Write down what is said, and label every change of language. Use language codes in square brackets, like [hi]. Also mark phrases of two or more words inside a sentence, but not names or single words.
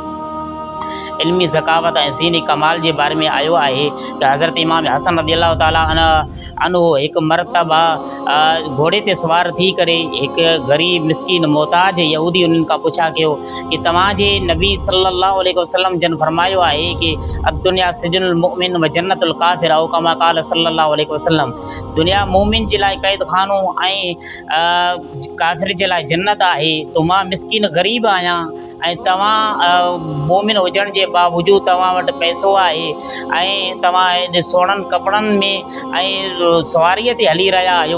[sd] इल्मी ज़कावत ऐं ज़ीनी कमाल जे बारे में आयो आहे कि हज़रत इमाम हसन [ar] رضي الله تعالى عنه [sd] हिकु मरतबा घोड़े ते सुवार थी करे हिकु ग़रीब मिस्कीन मोहताज यहूदी उन्हनि खां पुछा कयो कि तव्हांजे नबी [ar] صلى الله عليه وسلم [sd] जन फरमायो आहे कि [ar] الدنيا سجن المؤمن وجنة الكافر أو كما قال صلى الله عليه وسلم [sd] दुनिया मोमिन जे लाइ क़ैद खानो ऐं काफ़िर जे लाइ जन्नत आहे। तो मां मिस्कीन ग़रीब आहियां ऐं तव्हां मोमिन हुजण जे बावजूदु तव्हां वटि पैसो आहे ऐं तव्हां हेॾे सुहिणनि कपिड़नि में ऐं सवारीअ ते हली रहिया आहियो।